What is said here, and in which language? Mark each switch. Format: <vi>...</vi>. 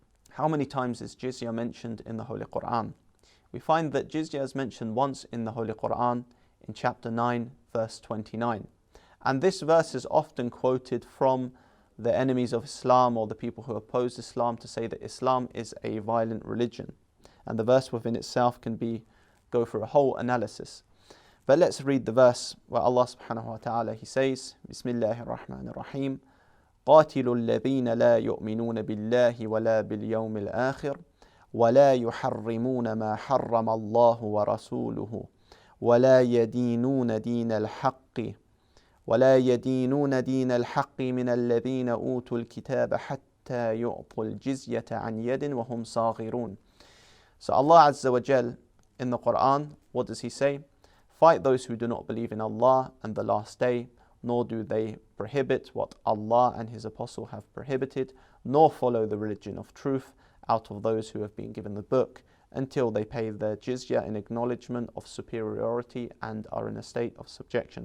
<en>How many times is Jizyah mentioned in the Holy Qur'an? We find that Jizyah is mentioned once in the Holy Qur'an in chapter 9, verse 29. And this verse is often quoted from the enemies of Islam or the people who oppose Islam to say that Islam is a violent religion. And the verse within itself can go through a whole analysis. But let's read the verse where Allah subhanahu wa ta'ala, he says,</en> <ar>Bismillahir-Rahmanir-Rahim, قاتلوا الذين لا يؤمنون بالله ولا باليوم الآخر ولا يحرمون ما حرم الله ورسوله ولا يدينون دين الحق من الذين أوتوا الكتاب حتى يعطوا الجزية عن يد وهم صاغرون.</ar> <en>So Allah Azza wa Jal in the Qur'an, what does he say? Fight those who do not believe in Allah and the last day, nor do they prohibit what Allah and His Apostle have prohibited, nor follow the religion of truth out of those who have been given the book, until they pay their jizya in acknowledgement of superiority and are in a state of subjection.</en>